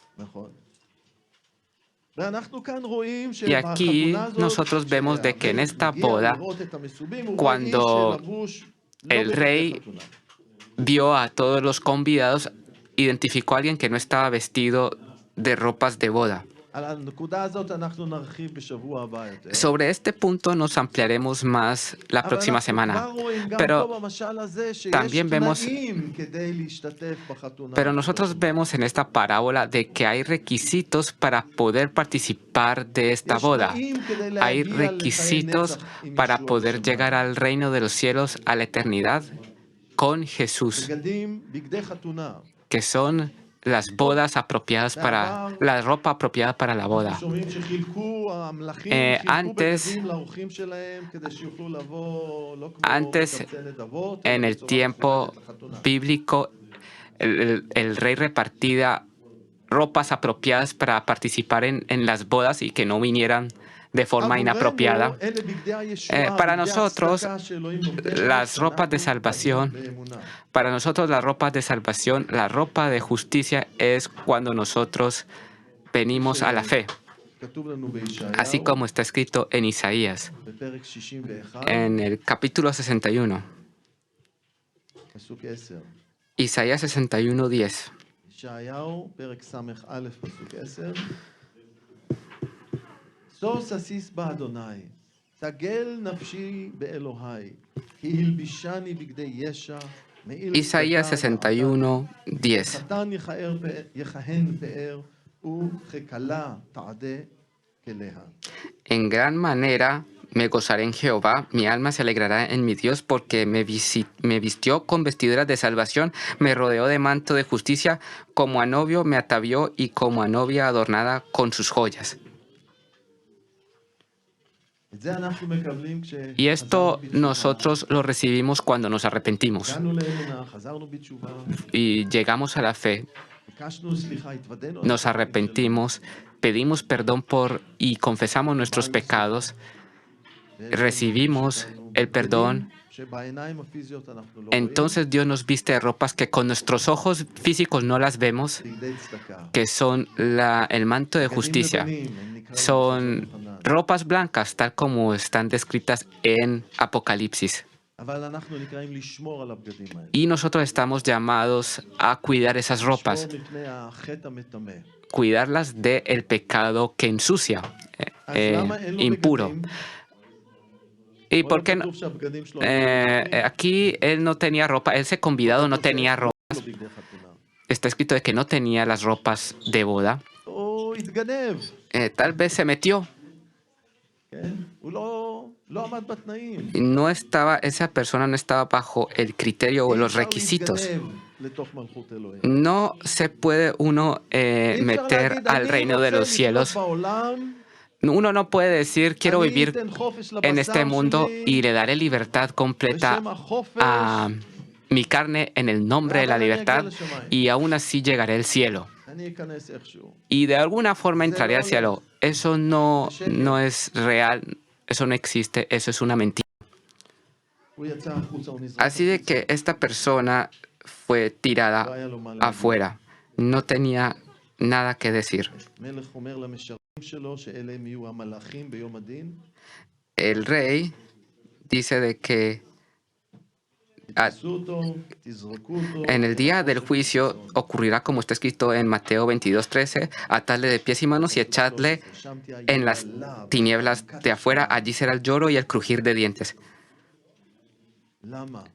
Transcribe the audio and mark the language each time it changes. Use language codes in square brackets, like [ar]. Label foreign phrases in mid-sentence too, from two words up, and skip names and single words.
[es] Y aquí nosotros vemos de que en esta boda, cuando el rey vio a todos los convidados identificó a alguien que no estaba vestido de ropas de boda. [he] על הנקודה הזאת אנחנו נרחיב בשבוע הבא יותר. [es] Sobre este punto nos ampliaremos más la [he] אבל [es] próxima [he] אנחנו [es] semana. [he] כבר רואים גם [es] Pero [he] פה במשל הזה שיש [es] también vemos- [he] תנאים כדי להשתתף בחתונה. [es] Pero nosotros vemos en esta parábola de que hay requisitos para poder participar de esta [he] יש [es] boda. [he] תנאים כדי [es] Hay [he] להגיע לחיי [es] requisitos [he] נצח עם [es] para [he] ישוע [es] poder [he] בשמיים. [es] llegar al reino de los cielos, a la eternidad, con Jesús, [he] בגדים, בגדי חתונה. [es] que son las bodas apropiadas para la ropa apropiada para la boda. [he] אנחנו שומעים שחילקו, המלכים חילקו [es] antes- [he] בגדים לאורחים שלהם כדי שיוכלו לבוא, לא כמו [es] Antes, [he] בקבצי נדבות, [es] En [he] אלא [es] el [he] בצורה [es] tiempo [he] מכובדת לחתונה. [es] bíblico, el rey repartía ropas apropiadas para participar en las bodas y que no vinieran de forma inapropiada. [he] עבורנו, אלה בגדי הישועה, [es] Para [he] בגדי [es] nosotros, [he] הצדקה שאלוהים נותן, [es] las ropas de [he] שאנחנו [es] salvación, [he] חיים באמונה. [es] Para nosotros la ropa de salvación, la ropa de justicia es cuando nosotros venimos a la fe, [he] כתוב לנו בישעיהו, [es] así como está escrito en Isaías, [he] בפרק 61, [es] en el capítulo 61. [he] פסוק 10. Isaías 61:10. ישעיהו, פרק ס"א, פסוק 10. שוש אסיס באדוני, תגל נפשי באלוהי, כי הלבישני בגדי ישע, מעיל Isaías צדקה 61:10. חתן יכהן פאר, וככלה תעדה כליה. [es] En gran manera me gozaré en Jehová, mi alma se alegrará en mi Dios, porque me vistió con vestiduras de salvación, me rodeó de manto de justicia, como a novio me atavió y como a novia adornada con sus joyas. [he] את זה אנחנו מקבלים [es] Y esto [he] כשחזרנו בתשובה. [es] nosotros lo recibimos cuando nos arrepentimos [he] הגענו לאמונה, חזרנו בתשובה, [es] y llegamos a la fe, [he] ביקשנו סליחה, התוודענו על [es] nos [he] החטאים [es] arrepentimos, pedimos perdón y confesamos nuestros pecados, [he] שלנו, [es] recibimos el perdón. [he] שבעיניים הפיזיות אנחנו לא [es] Entonces Dios nos viste de ropas que con nuestros ojos físicos no las vemos, [he] רואים, בגדי צדקה. [es] que son el manto de justicia. [he] בגדים לבנים, הם נקראים [es] Son [he] בספר יוחנן. [es] ropas blancas, tal como están descritas en Apocalipsis. [he] אבל אנחנו נקראים לשמור על הבגדים האלה. [es] Y nosotros estamos llamados a cuidar esas ropas, [he] לשמור מפני החטא המטמא. [es] cuidarlas del pecado que ensucia, [he] אז למה אין לו [es] impuro. [he] בגדים? [es] ¿Y [he] פה [es] por [he] לא [es] qué no? [he] כתוב שהבגדים שלו היו לבנים, [es] Aquí él no tenía ropa, ese convidado no tenía ropa. [he] לא בגדי חתונה. [es] Está escrito de que no tenía las ropas de boda. [he] הוא התגנב, [es] Tal vez se metió. [he] כן? הוא לא עמד בתנאים. [es] No estaba, esa persona no estaba bajo el criterio o los [he] אי אפשר [es] requisitos. [he] להתגנב לתוך מלכות אלוהים. [es] No se puede uno [he] אי אפשר [es] meter [he] להגיד, [es] al [he] אני [es] reino de [he] רוצה [es] los [he] לחיות [es] cielos. [he] בעולם, [es] Uno no puede decir quiero [he] אני [es] vivir [he] אתן חופש [es] en este [he] לבשר [es] mundo [he] שלי, [es] y le daré libertad completa [he] בשם החופש, [es] a mi carne en el nombre de la libertad y aún así llegaré al cielo. [he] אני אכנס איכשהו. [es] Y de alguna forma entraré al cielo. Eso no es real, eso no existe, eso es una mentira. [he] הוא יצא החוצה, הוא נזרק [es] Así de que esta persona fue [he] לא [es] tirada [he] היה לו מה להגיד. [es] afuera. No tenía nada que decir. [he] מלך אומר למשרתים שלו שאלה הם יהיו המלאכים ביום הדין, [es] El rey dice de que [he] תתפסו אותו, תזרקו אותו. [es] en el día del juicio ocurrirá como está escrito en Mateo 22:13, atadle de pies y manos y echadle en las tinieblas de afuera, allí será el lloro y el crujir de dientes. [he] למה?